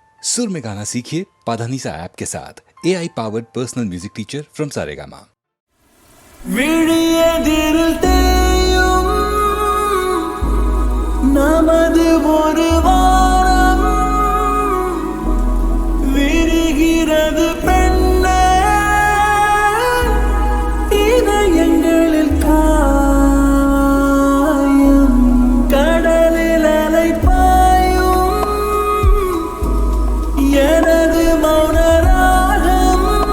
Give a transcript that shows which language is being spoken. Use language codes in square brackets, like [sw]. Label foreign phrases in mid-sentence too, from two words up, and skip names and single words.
[hi] सुर में गाना सीखिए पाधानीसा ऐप के साथ [en] AI powered personal music teacher from [hi] सारेगामा। [ta] நமது ஒரு வாரம் விரிகிறது பெண்ணே, இதயங்களில் காயம் கடலில் அலை பாயும் எனது மௌன ராகம்